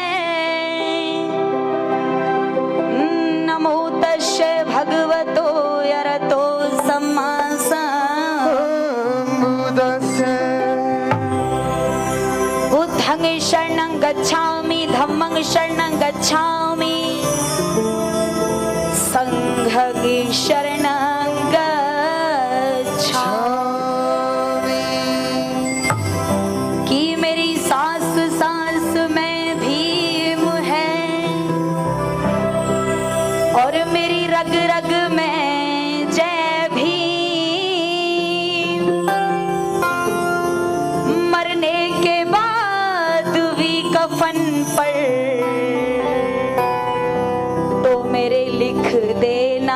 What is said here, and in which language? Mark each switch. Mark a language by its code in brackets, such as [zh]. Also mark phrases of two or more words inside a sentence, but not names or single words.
[pi] नमो तस्यै भगवतो अरहतो सम्मा सम्बुद्धस्यै। बुद्धं शरणं गच्छामि, धम्मं शरणं गच्छामि, संघं शरणं गच्छामि। [hi] कि मेरी सांस सांस में भीम है और मेरी रग रग में जय भीम। मरने के बाद भी कफन पर तो मेरे लिख देना